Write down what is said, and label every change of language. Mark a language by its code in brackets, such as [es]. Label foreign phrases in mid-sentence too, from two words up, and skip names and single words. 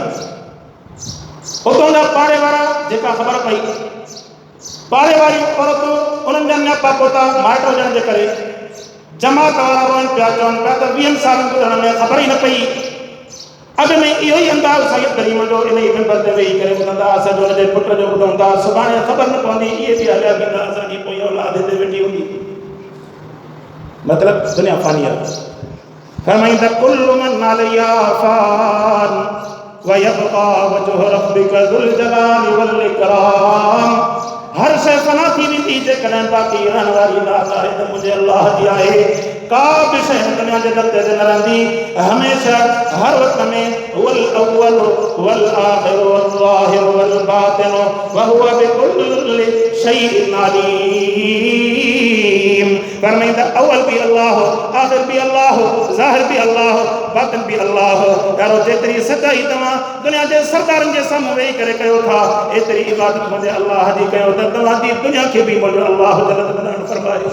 [sd] उतां जा पाड़े वारा, जेका ख़बर पई, पाड़े वारियूं औरतूं उन्हनि जा न्यापा पोता माइट हुजण जे करे जमात वारा रोअनि पिया, चवनि पिया त 20 सालनि गुज़रण में ख़बर ई न पई। अॻ में इहो ई अंदाज़ सैयद करीम जो इन ई मिंबर ते वेही करे ॿुधंदा, असांजो हुनजे पुट जो ॿुधंदा, सुभाणे ख़बर न पवंदी, इहे बि हलिया वेंदा, असांजी पोइ औलाद हिते वेठी हूंदी। [ur] مطلب دنیا فانی ہے. [ar] फरमाइंदा كل من عليها فان ويبقى وجه ربك ذو الجلال والإكرام. [sd] हर शइ फना थी वेंदी, जेकॾहिं बाक़ी रहण वारी ज़ात आहे त मुंहिंजे अल्लाह जी आहे। का बि शइ दुनिया जे दर्जे ते न रहंदी, हमेशा हर वक़्त में [ar] والأول والآخر والظاهر والباطن وهو بكل شيء عليم. [ur] فرمائندا اول بھی اللہ، آخر بھی اللہ، ظاہر بھی اللہ، باطن بھی اللہ. [sd] यारो जेतिरी सच्चाई तव्हां दुनिया जे सरदारनि जे साम्हूं वेही करे कयो था, एतिरी इबादत मुंहिंजे अल्लाह जी कयो त तव्हांजी दुनिया खे बि मुंहिंजो अल्लाह जन्नत बणाइण फरमायो।